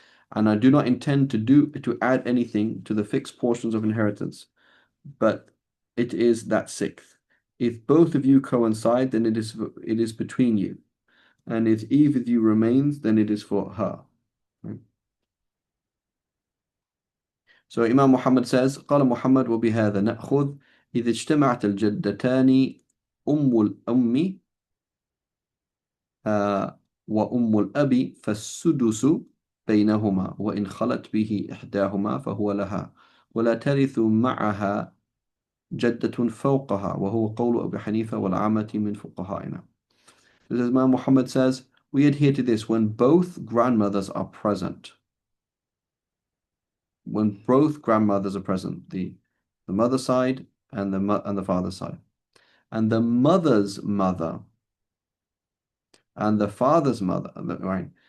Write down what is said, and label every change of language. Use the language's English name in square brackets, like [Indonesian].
[English] And I do not intend to add anything to the fixed portions of inheritance, but it is that sixth. If both of you coincide, then it is between you, and if either of you remains, then it is for her." Right? So Imam Muhammad says, [Arabic] قال محمد وبهذا نأخذ إذا اجتمعت الجدتان أم الأم وأم الأب فالسدس بينهما وإن خلت به إحداهما فهو لها ولا ترث معها جدة فوقها وهو قول أبي حنيفة والعامة من فقهائنا. [English] This is Imam Muhammad says, we adhere to this when both grandmothers are present. When both grandmothers are present, the mother side and the father side. And the mother's mother and the father's mother, right?